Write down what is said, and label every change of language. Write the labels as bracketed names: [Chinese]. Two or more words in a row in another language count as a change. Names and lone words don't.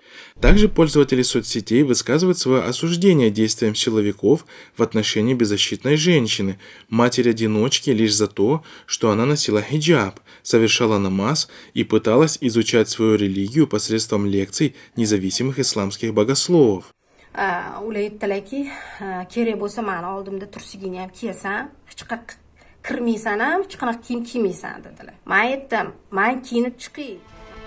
[Russian] Также пользователи соцсетей высказывают свое осуждение действиям силовиков в отношении беззащитной женщины, матери-одиночки, лишь за то, что она носила хиджаб, совершала намаз и пыталась изучать свою религию посредством лекций независимых исламских богословов. [Uzbek] Ular aytdilarki, kerak bo'lsa mani oldimda tursigingni ham kiyasan, hech qayerga kirmaysan ham, hech qanaqa kiyim kiymaysan dedilar. Men aytdim, men kiyinib chiqay.